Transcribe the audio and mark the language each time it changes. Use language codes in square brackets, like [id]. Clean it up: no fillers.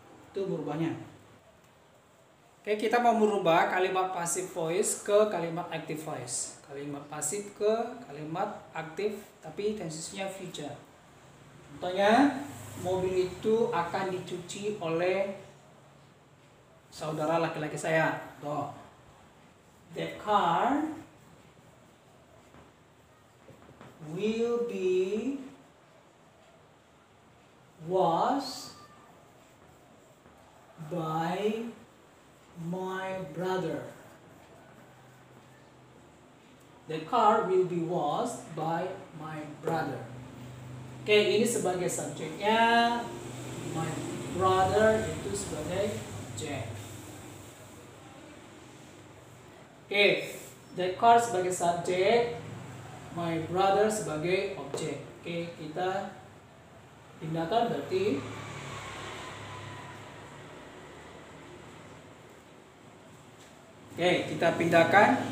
[id] Itu berubahnya. Oke, kita mau merubah kalimat passive voice ke kalimat active voice. Kalimat pasif ke kalimat aktif, tapi tensesnya future. Contohnya, mobil itu akan dicuci oleh saudara laki-laki saya. Tuh. [en] The car will be washed by my brother. The car will be washed by my brother. [id] Oke, ini sebagai subjeknya, my brother itu sebagai objek. Oke, the car sebagai subjek, my brother sebagai objek. Oke, kita pindahkan berarti kita pindahkan.